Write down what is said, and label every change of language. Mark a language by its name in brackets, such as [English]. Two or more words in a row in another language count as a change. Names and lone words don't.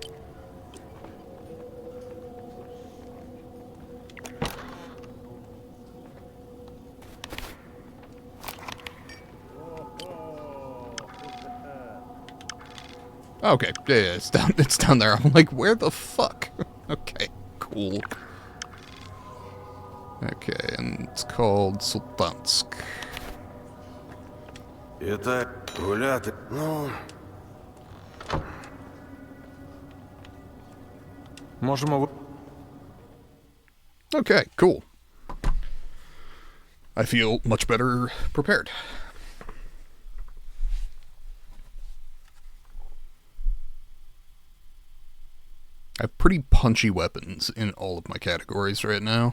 [English] Okay, yeah, it's down there. I'm like, where the fuck? Okay, cool. Okay, and it's called Sultansk. [Ukrainian] Итак, гуляти. Ну. Можемо. [English] Okay, cool. I feel much better prepared. I have pretty punchy weapons in all of my categories right now.